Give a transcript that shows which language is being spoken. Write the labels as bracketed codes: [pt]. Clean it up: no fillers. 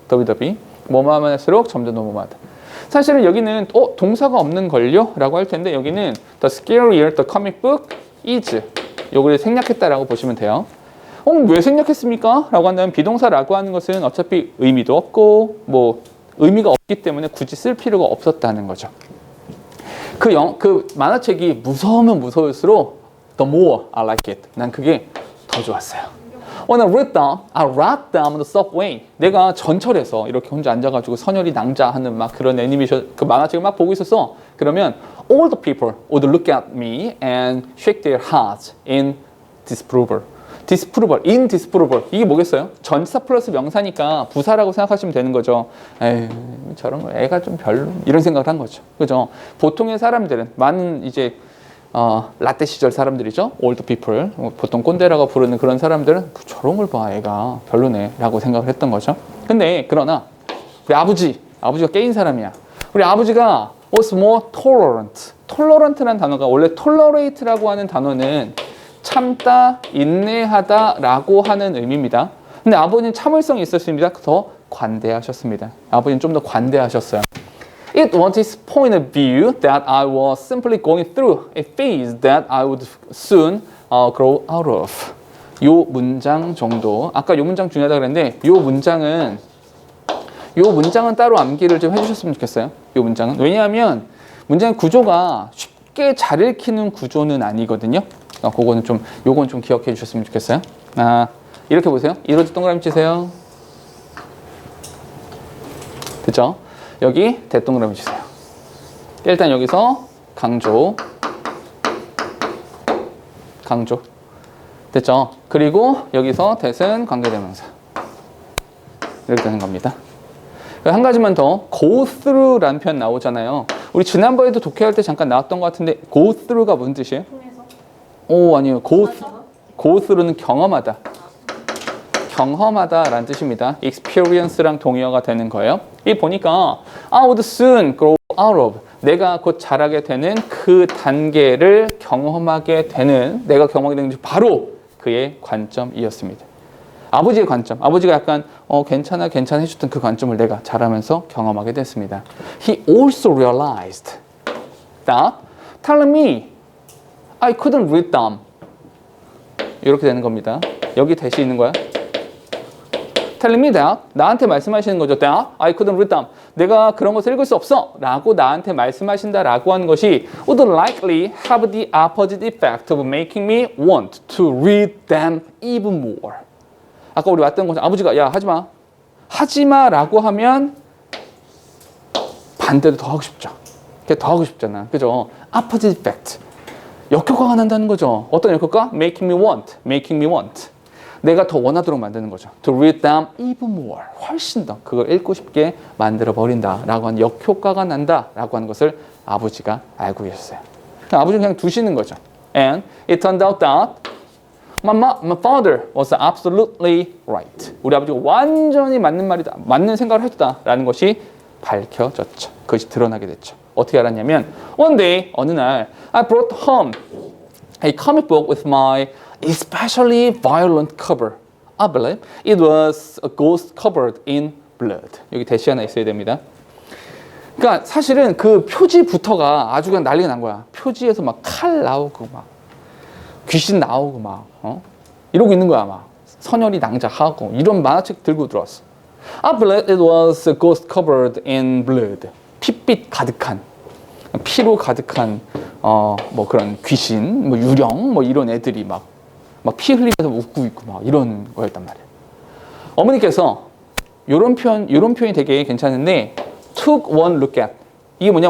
[ko] 더비 뭐만 하면 할수록 점점 더 뭐마다. 사실은 여기는 동사가 없는 걸요? 라고 할 텐데 여기는 [en] the scarier the comic book is [ko] 요거를 생략했다라고 보시면 돼요. 왜 생략했습니까? 라고 한다면 비동사라고 하는 것은 어차피 의미도 없고 뭐 의미가 없기 때문에 굳이 쓸 필요가 없었다는 거죠. 그 만화책이 무서우면 무서울수록 [en] the more I like it. [ko] 난 그게 더 좋았어요. [en] When I read down on the subway. [ko] 내가 전철에서 이렇게 혼자 앉아가지고 선혈이 낭자하는 막 그런 애니메이션, 그 만화책을 막 보고 있었어. 그러면 [en] all the people would look at me and shake their heads in disapproval. in disapproval. [ko] 이게 뭐겠어요? 전치사 플러스 명사니까 부사라고 생각하시면 되는 거죠. 에이, 저런 거 애가 좀 별로 이런 생각을 한 거죠. 그죠? 보통의 사람들은 많은 이제 라떼 시절 사람들이죠. [en] old people. [ko] 보통 꼰대라고 부르는 그런 사람들은 저런 걸 봐, 애가 별로네 라고 생각을 했던 거죠. 근데 그러나 우리 아버지가 깨인 사람이야. 우리 아버지가 [en] was more tolerant. [ko] tolerant라는 단어가 원래 tolerate라고 하는 단어는 참다, 인내하다 라고 하는 의미입니다. 근데 아버지는 참을성이 있었습니다. 더 관대하셨습니다. 아버지는 좀 더 관대하셨어요. [en] It was his point of view that I was simply going through a phase that I would soon grow out of. [ko] 요 문장 정도. 아까 요 문장 중요하다 그랬는데 요 문장은 따로 암기를 좀 해주셨으면 좋겠어요. 요 문장은. 왜냐하면 문장의 구조가 쉽게 잘 읽히는 구조는 아니거든요. 요건 좀 기억해 주셨으면 좋겠어요. 이렇게 보세요. 이로지 동그라미 치세요. 됐죠? 여기 대동그라미 주세요. 일단 여기서 강조. 됐죠? 그리고 여기서 대은 관계대명사. 이렇게 되는 겁니다. 한 가지만 더. go through라는 표현 나오잖아요. 우리 지난번에도 독해할 때 잠깐 나왔던 것 같은데 go through가 무슨 뜻이에요? 아니요. go through는 경험하다라는 뜻입니다. experience랑 동의어가 되는 거예요. 이 보니까 [en] I would soon grow out of. [ko] 내가 곧 자라게 되는 그 단계를 경험하게 되는 바로 그의 관점이었습니다. 아버지의 관점. 아버지가 약간 괜찮아 해줬던 그 관점을 내가 자라면서 경험하게 됐습니다. [en] He also realized that telling me I couldn't read them. [ko] 이렇게 되는 겁니다. 여기 대시 있는 거야. [en] telling me that [ko] 나한테 말씀하시는 거죠. [en] that I couldn't read them. [ko] 내가 그런 것을 읽을 수 없어 라고 나한테 말씀하신다라고 하는 것이 [en] would likely have the opposite effect of making me want to read them even more. [ko] 아까 우리 왔던 것은 아버지가 야 하지마 라고 하면 반대로 더 하고 싶죠. 더 하고 싶잖아. 그죠? [en] opposite effect. [ko] 역효과가 난다는 거죠. 어떤 역효과? [en] making me want. [ko] 내가 더 원하도록 만드는 거죠. [en] To read them even more. [ko] 훨씬 더 그걸 읽고 싶게 만들어 버린다라고 하는 역효과가 난다라고 하는 것을 아버지가 알고 계셨어요. 아버지는 그냥 두시는 거죠. [en] And it turned out that my father was absolutely right. [ko] 우리 아버지가 완전히 맞는 말이다, 맞는 생각을 했다라는 것이 밝혀졌죠. 그것이 드러나게 됐죠. 어떻게 알았냐면 [en] one day [ko] 어느 날 [en] I brought home a comic book with my especially violent cover. I believe it was a ghost covered in blood. [ko] 여기 대시 하나 있어야 됩니다. 그러니까 사실은 그 표지부터가 아주 그냥 난리가 난 거야. 표지에서 막 칼 나오고 막 귀신 나오고 막 이러고 있는 거야. 막 선혈이 낭자하고 이런 만화책 들고 들어왔어. [en] I believe it was a ghost covered in blood. [ko] 핏빛 가득한, 피로 가득한 뭐 그런 귀신, 뭐 유령, 뭐 이런 애들이 막 피 흘리면서 웃고 있고 막 이런 거였단 말이야. 어머니께서 이런 표현이 되게 괜찮은데 [en] took one look at. [ko] 이게 뭐냐?